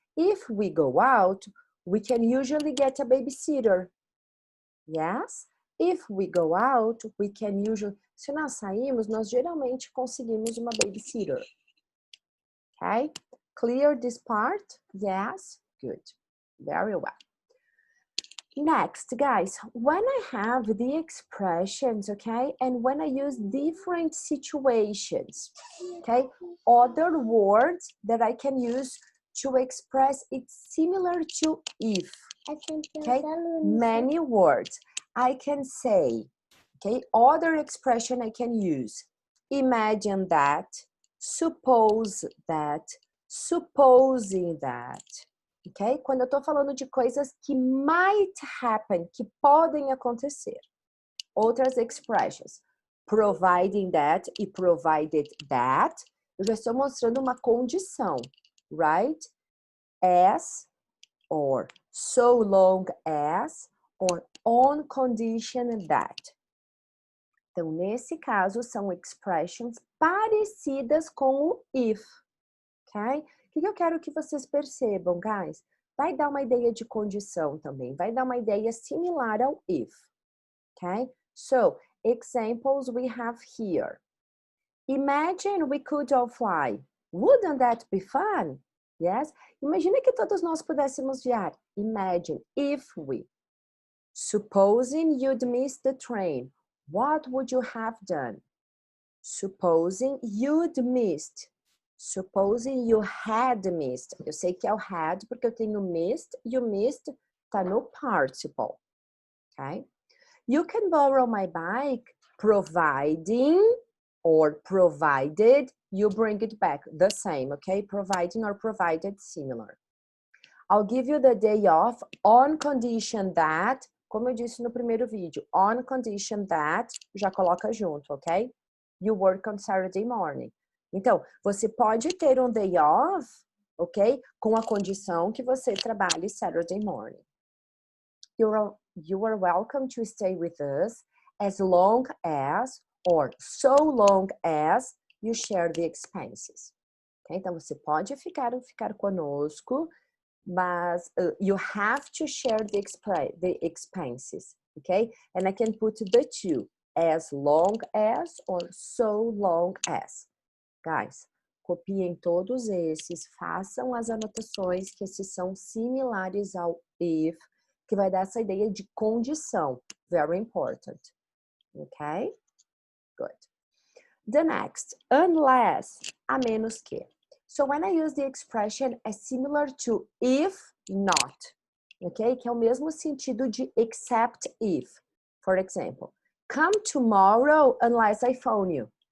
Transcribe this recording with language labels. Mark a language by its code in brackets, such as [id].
[en] If we go out, we can usually get a babysitter. Yes? If we go out, we can usually... [pt] Se nós saímos, nós geralmente conseguimos uma babysitter. [en] Okay? Clear this part? Yes? Good. Very well. Next, guys, when I have the expressions, okay, and when I use different situations, okay, other words that I can use to express it's similar to if, okay, many words. I can say, okay, other expression I can use. Imagine that, suppose that, supposing that. Ok? [pt] Quando eu tô falando de coisas que [en] might happen, [pt] que podem acontecer. Outras expressions. [en] Providing that e provided that. [pt] Eu já estou mostrando uma condição. [en] Right? As or so long as or on condition that. [pt] Então, nesse caso, são expressions parecidas com o if. Ok? O que eu quero que vocês percebam, guys? Vai dar uma ideia de condição também. Vai dar uma ideia similar ao if. [en] Okay? So, examples we have here. Imagine we could all fly. Wouldn't that be fun? Yes? [pt] Imagina que todos nós pudéssemos voar. [en] Imagine if we. Supposing you'd miss the train. What would you have done? Supposing you'd missed. Supposing you had missed. [pt] Eu sei que é o had porque eu tenho missed e o missed tá no participle. [en] Okay? You can borrow my bike providing or provided you bring it back. The same, okay? Providing or provided, similar. I'll give you the day off on condition that, [pt] como eu disse no primeiro vídeo, [en] on condition that, [pt] já coloca junto, [en] ok? You work on Saturday morning. [pt] Então, você pode ter um day off, ok? Com a condição que você trabalhe [en] Saturday morning. You are welcome to stay with us as long as or so long as you share the expenses. Okay? [pt] Então, você pode ficar conosco, mas [en] you have to share the expenses. Okay? And I can put the two, as long as or so long as. [pt] Guys, copiem todos esses, façam as anotações que esses são similares ao if, que vai dar essa ideia de condição. [en] Very important. Okay? Good. The next, unless, [pt] a menos que. [en] So when I use the expression as similar to if not, okay? [pt] Que é o mesmo sentido de [en] except if. For example, come tomorrow unless I phone you.